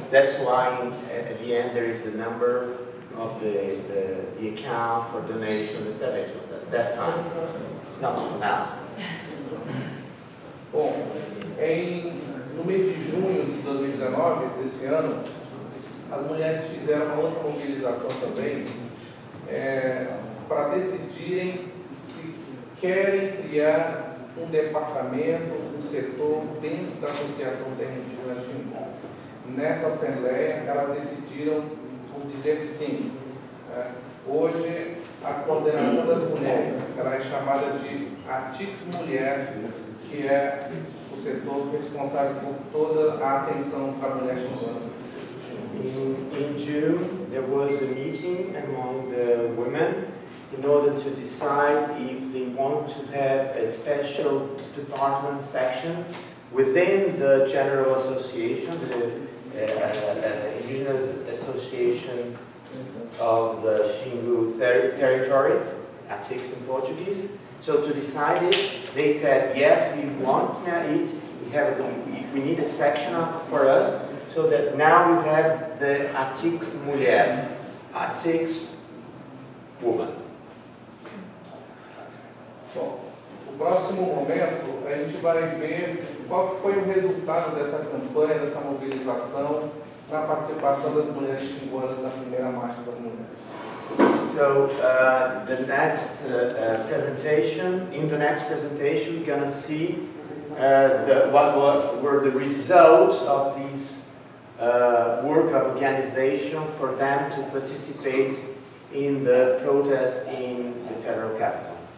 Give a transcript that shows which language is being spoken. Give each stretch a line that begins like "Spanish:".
English: That's why at the end there is the number of the account for donation, etc. It was at that time. It's not for now.
Portuguese: Bom, no mês de junho de 2019, desse ano, as mulheres fizeram uma outra mobilização também para decidirem se querem criar um departamento, um setor dentro da Associação Terra Indígena Xingu. Nessa Assembleia, elas decidiram por dizer sim. Hoje, a coordenação das mulheres ela é chamada de ATIX Mulher, que é o setor responsável por toda a atenção para a mulher xinguana.
English: In June, there was a meeting among the women in order to decide if they want to have a special department section within the General Association, the Indigenous Association of the Xingu territory, ATIX in Portuguese. So to decide it, they said, yes, we want it, we need a section for us, so that now we have the ATIX Mulher, ATIX Woman.
Portuguese: Bom, o próximo momento a gente vai ver qual foi o resultado dessa campanha, dessa mobilização na participação das mulheres xinguanas na primeira marcha das mulheres.
English: So the next presentation, in the next presentation, we're going to see what were the results of this work of organization for them to participate in the protest in the federal capital.